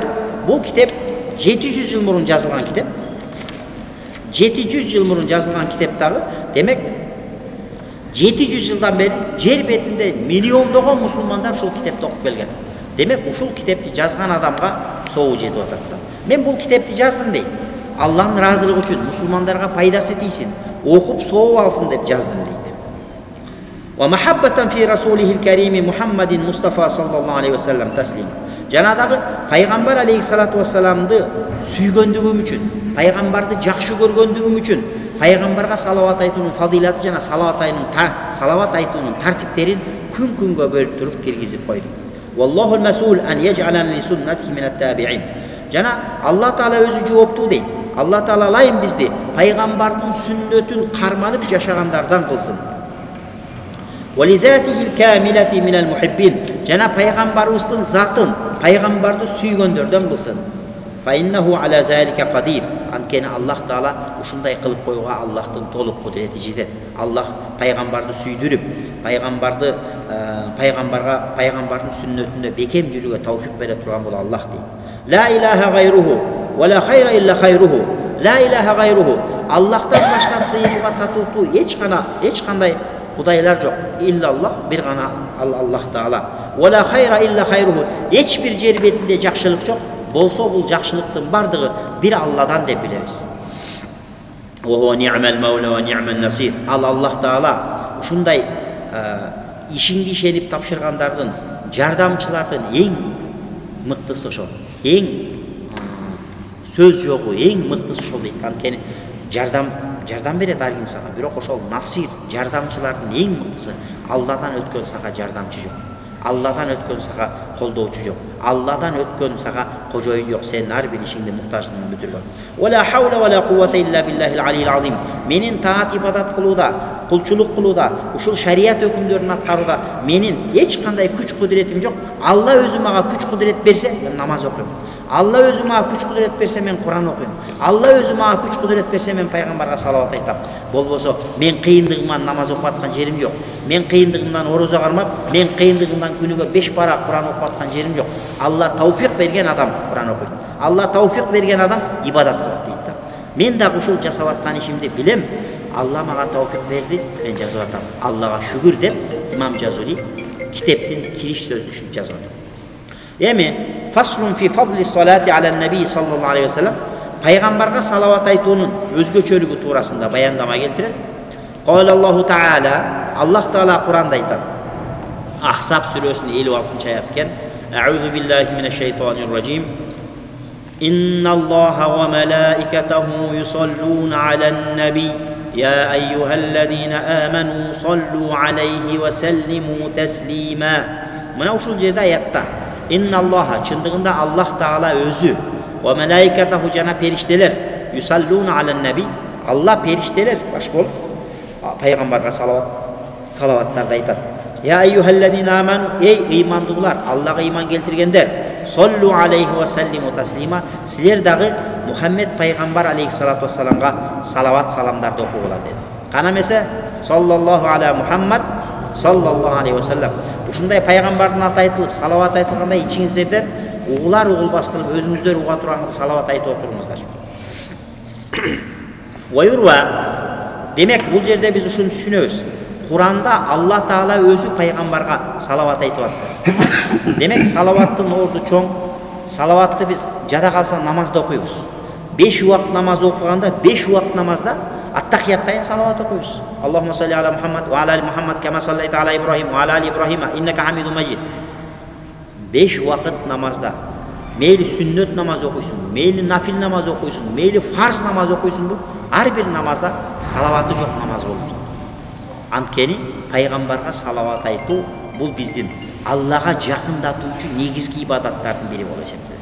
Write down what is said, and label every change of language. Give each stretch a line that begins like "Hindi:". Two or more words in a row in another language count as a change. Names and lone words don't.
Kyrgyz: Бул китеп 700 жыл мурун жазылган китеп. 700 жыл мурун жазылган китеп дагы, демек 700 жылдан бери жер бетинде миллиондогон мусулмандар ушул китепти окуп келген. Демек ушул китепти жазган адамга соогу жетип атат да. Мен бул китепти жаздым дейт. Аллахтын ыраазылыгы үчүн, мусулмандарга пайдасы тийсин, окуп соогуп алсын деп жаздым дейт.
Arabic: ومحبة في رسوله الكريم محمد المصطفى صلى الله عليه وسلم تسليم.
Kyrgyz: Жанадагы пайгамбар
Arabic: عليه الصلاة والسلام
Kyrgyz: сүйгөндүгүм үчүн, пайгамбарды жакшы көргөндүгүм үчүн, пайгамбарга салават айтуунун фадилаты жана салават айтуунун тартиптерин күн-күнгө бөлүп туруп киргизип койдум.
Arabic: والله المسؤول أن يجعلنا لسنته من التابعين.
Kyrgyz: Жана Алла Таала өзү жооптуу дейт. Алла Таала алайын бизди пайгамбардын сүннөтүн карманып жашагандардан кылсын.
Arabic: ولذاته الكاملة من المحبين.
Kyrgyz: Жана пайгамбарыбыздын затын, пайгамбарды сүйгөндөрдөн кылсын.
Arabic: فإنه على ذلك قدير.
Kyrgyz: Анткени Аллах Таала ушундай кылып койгонго Аллахтын толук кудурети жетет. Аллах пайгамбарды сүйдүрүп, пайгамбардын сүннөтүндө бекем жүрүүгө тауфик бере турган бул Аллах дейт.
Arabic: لا إله غيره ولا خير إلا خيره. لا إله غيره.
Kyrgyz: Аллахтан башка сыйынууга татыктуу эч кандай кудайлар жок. Иллаллах, бир гана Аллах Таала.
Arabic: ولا خير إلا خيره.
Kyrgyz: Эч бир жер бетинде жакшылык жок. Болсо бул жакшылыктын бардыгы бир Алладан деп билебиз.
Arabic: وهو نعم المولى ونعم النصير.
Kyrgyz: Аллах Таала ушундай ишиңди ишенип тапшыргандардын, жардамчылардын эң мыктысы ошол. Эң сөз жогу, эң мыктысы ошол дейт. Анткени жардам берет ар ким сага, бирок ошол насир, жардамчылардын эң мыктысы. Алладан өткөн сага жардамчы жок. Алладан өткөн сага колдоочу жок. Алладан өткөн сага кожоюн жок. Сен ар бир ишиңди муктаждыгын бүтүргөн.
Arabic: ولا حول ولا قوة إلا بالله العلي العظيم.
Kyrgyz: Менин таат ибадат кылууда, кулчулук кылууда, ушул шарият өкүмдөрүн аткарууда менин эч кандай күч кудуретим жок. Алла өзү мага күч кудурет берсе, мен намаз окуйм. Алла өзү мага күч кудурет берсе, мен Куран окуйм. Алла өзү мага күч кудурет берсе, мен пайгамбарга салават айтам. Болбосо мен кыйындыгымдан намаз окуп аткан жерим жок. Мен кыйындыгымдан орозо кармап, мен кыйындыгымдан күнүгө 5 бара Куран окуп аткан жерим жок. Алла тауфик берген адам Куран окуйт. Алла тауфик берген адам ибадат кылат дейт да. Мен дагы ушул жасап аткан ишимди билем. Алла мага тауфик берди, мен жазып атам. Аллага шүгүр деп имам Жазули китептин кириш сөздүшүн жазып атат.
Arabic: Эми فصل في فضل الصلاة على النبي صلى الله عليه وسلم,
Kyrgyz: пайгамбарга салават айтуунун өзгөчөлүгү туурасында баяндама келтирет.
Arabic: قال الله تعالى,
Kyrgyz: Аллах Таала Куранда айтат. Ахсаб сүрөсүнүн 56-аят экен.
Arabic: أعوذ بالله من الشيطان الرجيم. إن الله وملائكته يصلون على النبي. يا أيها الذين آمنوا صلوا عليه وسلموا تسليما.
Kyrgyz: Мына ушул жерде аятта инналлаха, чындыгында Аллах Таала өзү,
Arabic: وملائكته,
Kyrgyz: жана периштелер,
Arabic: يصلون على النبي,
Kyrgyz: Алла периштелер баш болуп пайгамбарга салаваттарды айтат.
Arabic: يا أيها الذين آمنوا,
Kyrgyz: эй ыймандуулар, Аллага ыйман келтиргендер,
Arabic: صلوا عليه وسلموا تسليما,
Kyrgyz: силер дагы Мухаммед пайгамбар
Arabic: عليه الصلاة والسلام
Kyrgyz: салават саламдарды окугула деди. Кана эмесе
Arabic: صلى الله على محمد صلى الله عليه وسلم.
Kyrgyz: Ушундай пайгамбардын аты айтылып, салават айтылганда ичиңиздерден угулар угулбас кылып өзүңүздөр уга турган салават айтып отуруңуздар. Вайурва, демек бул жерде биз ушуну түшүнөбүз. Куранда Алла Таала өзү пайгамбарга салават айтып атса. Демек салаваттын орду чоң. Салаватты биз жада калса намазда окуйбуз. 5 убакыт намаз окуганда 5 убакыт намазда аттахияттайын салават окуйбуз.
Arabic: اللهم صل على محمد وعلى آل محمد كما صليت على إبراهيم وعلى آل إبراهيم إنك حميد مجيد.
Kyrgyz: 5 убакыт намазда мейли сүннөт намаз окуйсуң, мейли нафил намаз окуйсуң, мейли фарз намаз окуйсуң, ар бир намазда салаваты жок намаз болот. Анткени пайгамбарга салават айтуу бул биздин Аллага жакындатуучу негизги ибадаттардын бири болуп эсептелет.